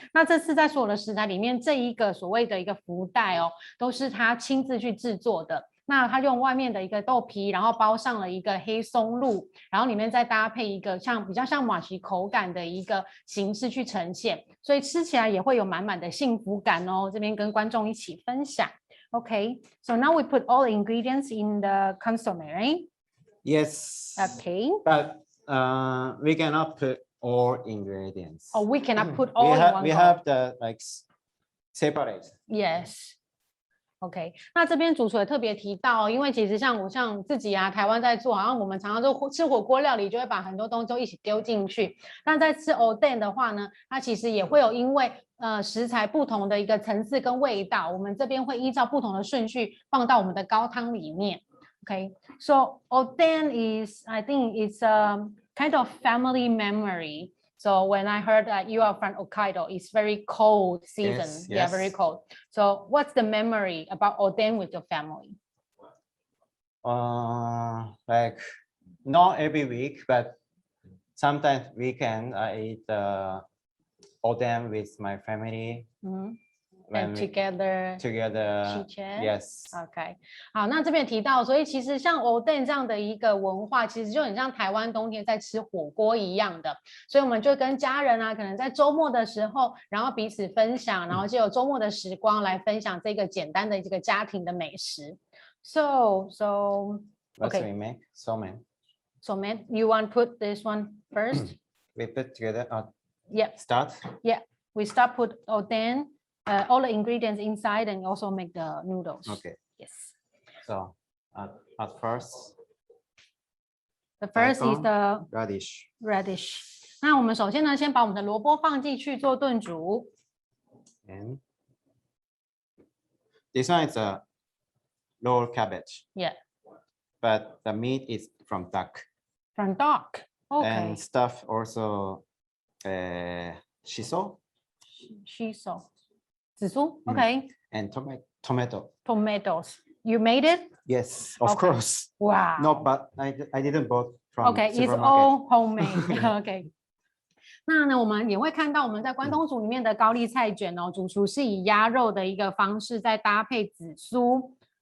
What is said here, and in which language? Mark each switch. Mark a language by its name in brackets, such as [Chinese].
[Chinese] 那这次在所有的食材里面，这一个所谓的一个福袋哦，都是他亲自去制作的。那它用外面的一个豆皮，然后包上了一个黑松露，然后里面再搭配一个比较像马奇口感的一个形式去呈现，所以吃起来也会有满满的幸福感哦。这边跟观众一起分享。 [English] Okay, so now we put all the ingredients in the consomme, right? Yes. Okay. But we cannot put all ingredients. Oh, we cannot put all in one. We have the like separate. Yes. [Chinese] OK， 那这边主厨也特别提到，因为其实像自己啊，台湾在做，好像我们常常都吃火锅料理，就会把很多东西都一起丢进去。那在吃 Oden 的话呢，它其实也会有因为食材不同的一个层次跟味道，我们这边会依照不同的顺序放到我们的高汤里面。 [English] OK， so Oden is, I think it's a kind of family memory. So when I heard that you are from Hokkaido, it's very cold season. Yes, Yeah, very cold. So what's the memory about Oden with your family? Like not every week, but sometimes weekend I eat Oden with my family. And together chit-chat. Yes. [Chinese] OK， 好，那这边提到，所以其实像 Oden 这样的一个文化，其实就很像台湾冬天在吃火锅一样的，所以我们就跟家人啊，可能在周末的时候，然后彼此分享，然后就有周末的时光来分享这个简单的这个家庭的美食。 [English] So What we make? Somen. Somen, you want to put this one first? We put together. Yeah. Start. Yeah. We start put Oden. All the ingredients inside and also make the noodles. Okay. Yes. So at first. The first is the radish. Radish. [Chinese] 那我们首先呢，先把我们的萝卜放进去做炖煮。 [English] And this one is a raw cabbage. Yeah. But the meat is from duck. From duck. Okay. And stuff also shiso. Shiso. [Chinese] 紫苏. [English] Okay. And tomato. Tomatoes. You made it? Yes, of course. Wow. No, but I didn't bought from Okay, it's supermarket. all homemade. Okay. [Chinese] 那呢，我们也会看到我们在关东煮里面的高丽菜卷哦，主厨是以鸭肉的一个方式在搭配紫苏。